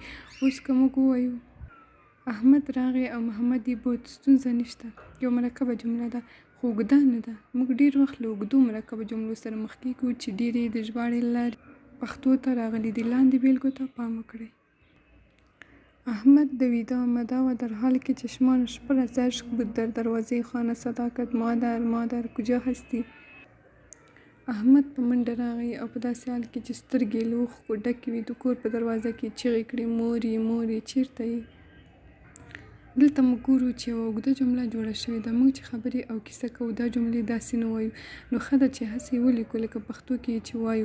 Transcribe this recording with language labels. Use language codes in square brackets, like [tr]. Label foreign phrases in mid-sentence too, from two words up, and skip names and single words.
[ps] اوس که موږ ووایو احمد راغی او محمد یې بوت، ستونزه نشته، یو مرکبه جمله ده خو اوږده نه ده. موږ ډېر وخت له اوږدو مرکبو جملو سره مخ کېږو چې ډېرې د ژباړې له لارې پښتو ته راغلي دي. لاندې بېلګو ته پام وکړئ. [fa] احمد دویده آمده و در حالی که چشمانش پر از اشک بود در دروازه خانه صدا کرد مادر مادر کجا هستی؟ [ps] احمد په منډه راغی او په داسې حال کې چې سترګې له اوښکو ډکې وې د کور په دروازه کې چیغې کړې مورې مورې چېرته یې؟ دلته موږ ګورو چې یوه اوږده جمله جوړه شوې ده. موږ چې خبرې او کیسه کوو دا جملې داسې نه وایو. نو ښه ده چې هسې ولیکو لکه پښتو کې چې وایو.